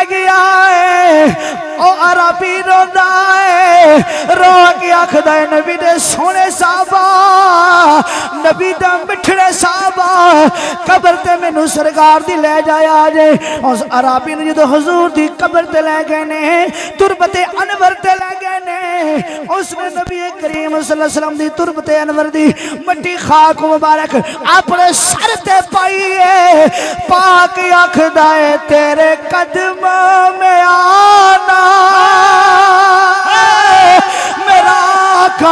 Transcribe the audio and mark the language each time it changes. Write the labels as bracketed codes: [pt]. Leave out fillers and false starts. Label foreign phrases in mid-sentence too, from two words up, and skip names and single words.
[pa] گیا ہے او عربی روندا ہے رو کے آکھدا ہے نبی دے سوہنے صحابہ نبی دا مٹھڑے صحابہ قبر تے مینوں سرکار دی لے جایا جے اس عربی نے جدوں حضور دی قبر تے لے گئے نے تربت انور تے لے گئے نے اس نے نبی کریم صلی اللہ علیہ وسلم دی تربت انور دی مٹی خاک مبارک اپنے سر تے پائی ہے پاک آکھدا ہے [ur] تیرے قدموں میں آنا میرا